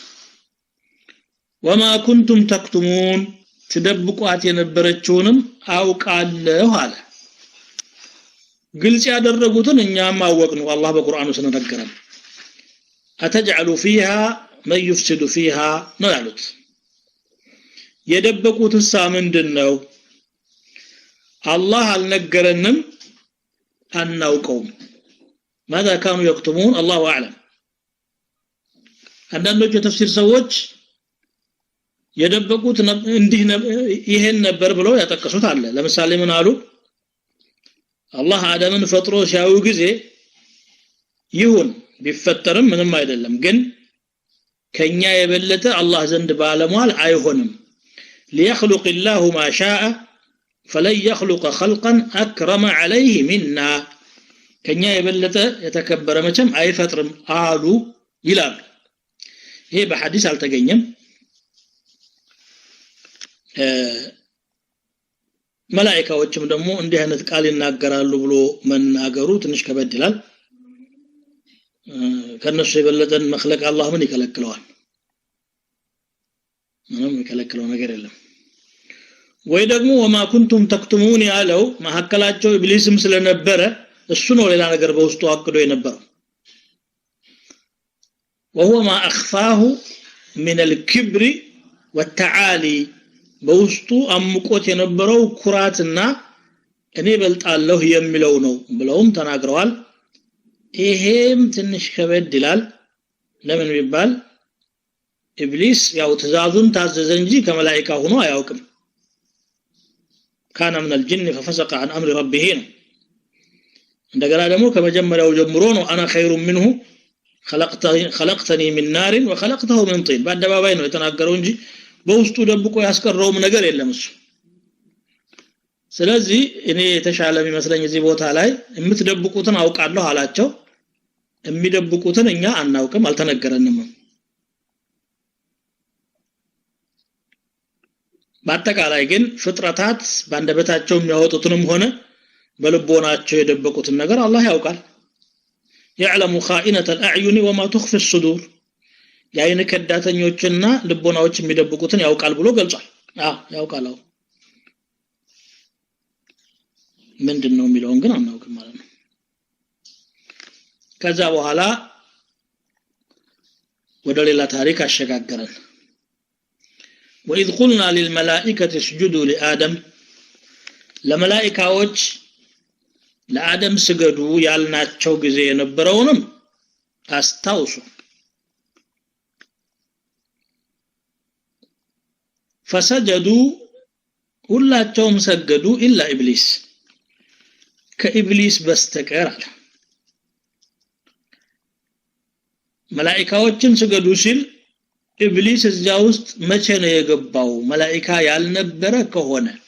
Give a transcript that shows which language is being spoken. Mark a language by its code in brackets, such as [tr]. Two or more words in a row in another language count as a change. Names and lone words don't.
[ar] وما كنتم تكتمون [am] ትደብቋት የነበረችውንም አውቃለሁ አለ ግልጽ ያደረጉትን እኛም አወቅነው አላህ በቁርአኑ ስለነገረን [ar] أتجعل فيها من يفسد فيها [am] ነው ያሉት የደበቁትስ ምንድነው አላህ አልነገረንም አናውቀውም [ar] ماذا كانوا يكتمون الله اعلم [am] አንዳንዶቹ የተፍሲር ሰዎች የደበቁት እንዲህ ይሄን ነበር ብለው ያጠቀሱት አለ ለምሳሌ ምን አሉ አላህ አደምን ፈጥሮ ሲያዩ ጊዜ ይሁን ቢፈጠርም ምንም አይደለም ግን ከኛ የበለጠ አላህ ዘንድ ባለሟል አይሆንም [ar] ليخلق الله ما شاء فلن يخلق خلقا اكرم عليه منا [am] ከኛ የበለጠ የተከበረ መቼም አይፈጥርም አሉ ይላል ይሄ በሐዲስ አልተገኘም መላእክቶችም ደግሞ እንዲህ አይነት ቃል ይናገራሉ ብሎ መናገሩ ትንሽ ከበድ ይላል ከነሱ የበለጠን መخلق አላህ ምን ይከለክለዋል ምንም ይከለክለው ነገር የለም ወይ ደግሞ [ar] وما كنتم تكتمون [am] ያለው መሐከላቸው ኢብሊስም ስለነበረ እሱ ነው ሌላ ነገር በውስጡ አቅዶ የነበረው [ar] وهو ما اخفاه من الكبر والتعالي [am] በውስጡ አምቆት የነበረው ኩራትና እኔ በልጣለሁ የሚለው ነው ብለውም ተናግረዋል ይሄም ትንሽ ከበድ ይላል ለምን ቢባል ኢብሊስ ያው ትእዛዙን ታዘዘ እንጂ ከመላእክት ሆኖ አያውቅም [ar] كان من الجن ففسق عن امر ربه [am] እንደገና ደግሞ ከመጀመሪያው ጀምሮ ነው [ar] انا خير منه خلقتني من نار وخلقته من طين [am] በአደባባይ ነው የተናገረው እንጂ በውስጡ ደብቆ ያስቀረውም ነገር የለም እሱ ስለዚህ እኔ የተሻለ የሚመስለኝ እዚህ ቦታ ላይ የምትደብቁትን አውቃለሁ አላቸው የሚደብቁትን እኛ አናውቅም አልተነገረንም በአጠቃላይ ግን ፍጥረታት ባንደበታቸው የሚያወጡትንም ሆነ በልቦናቸው የደበቁትን ነገር አላህ ያውቃል [ar] يعلم خائنة الأعين وما تخفي الصدور [am] ያይን ከዳተኞችና ልቦናዎች የሚደብቁትን ያውቃል ብሎ ገልጿል ያውቃል ምንድነው የሚለውን ግን አናውቅም ማለት ነው ከዛ በኋላ ወደ ሌላ ታሪክ አሸጋገረን [ar] وإذ قلنا للملائكة اسجدوا لآدم [am] ለመላእክቶች ለአደም ስገዱ ያልናቸው ጊዜ የነበረውንም አስታውሱ فسجدوا ሁላቸውም ሰገዱ [ar] إلا إبليس [am] ከኢብሊስ በስተቀር አለ መላእክቶችን ስገዱ ሲል ኢብሊስ እዚያ ውስጥ መቼ ነው የገባው መላእክት ያልነበረ ከሆነ